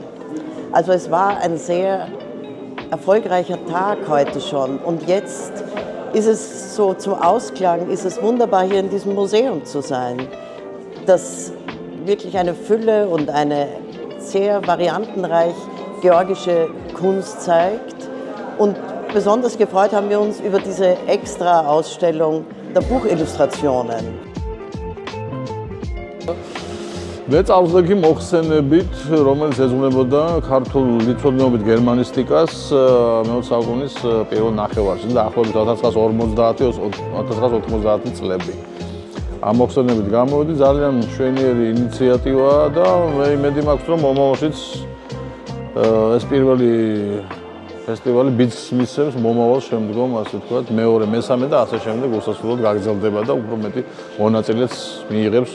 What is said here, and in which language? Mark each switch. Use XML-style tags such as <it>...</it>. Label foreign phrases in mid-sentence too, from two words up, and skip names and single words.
<de>Also es war ein sehr erfolgreicher Tag heute schon und jetzt ist es so zum Ausklang, ist es wunderbar hier in diesem Museum zu sein, das wirklich eine Fülle und eine sehr variantenreich georgische Kunst zeigt und besonders gefreut haben wir uns über diese extra Ausstellung der Buchillustrationen.</de> <ka>მე წარსულში მოხსენებით, რომელიც ეძღვნებოდა ქართულ ლითონიობით გერმანისტიკას მე-20 საუკუნის პირველ ნახევარში და ახლობით 1950-1990 წლები. ამ მოხსენებით გამოვიდი, ძალიან მშვენიერი ინიციატივაა და მე იმედი მაქვს, რომ მომავალშიც ეს პირველი ფესტივალი ბიძგს მისცემს მომავალ შემდგომ, ასე ვთქვათ, მეორე, მესამე და ასე შემდეგ უსასრულოდ გაგრძელდება და უფრო მეტი მონაწილეც მიიღებს.</ka>